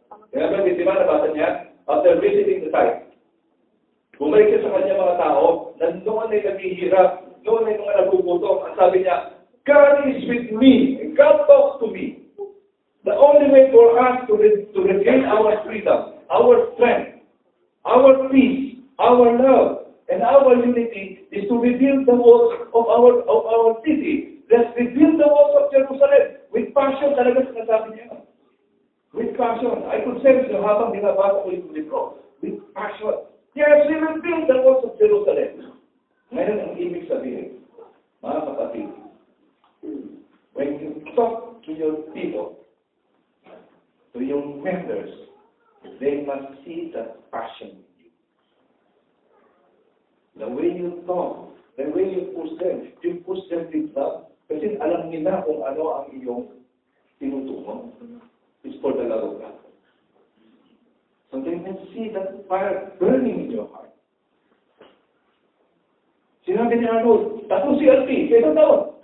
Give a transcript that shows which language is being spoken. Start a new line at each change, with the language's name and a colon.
Filipino: Sinabi ni Nehemiah, nabasa niya,
English: after visiting the site,
Filipino: bumalik siya sa kanya mga tao, na noon ay naghihirap, noon ay mga nagugutom. Ang sabi niya,
English: God is with me, and God talks to me. The only way for us to regain our freedom, our strength, our peace, our love, and our unity is to rebuild the walls of our city. Let's rebuild the walls of Jerusalem with passion.
Filipino: Talaga sinasabi niya.
English: With passion. I could sense
Filipino: yung habang binabasa ko yung libro.
English: With passion. Yes, we will build the walls of Jerusalem.
Filipino: Ngayon ang ibig sabihin, mga kapatid,
English: when you talk to your people, to your members, they must see that passion in you. The way you talk, the way you push them with love.
Filipino: Kasi alam nila kung ano ang iyong tinutungo.
English: It's for the love of God. So they can see that fire burning in your heart.
Filipino: Sinabi ni Arnold, tatong CLP, sa isang taon.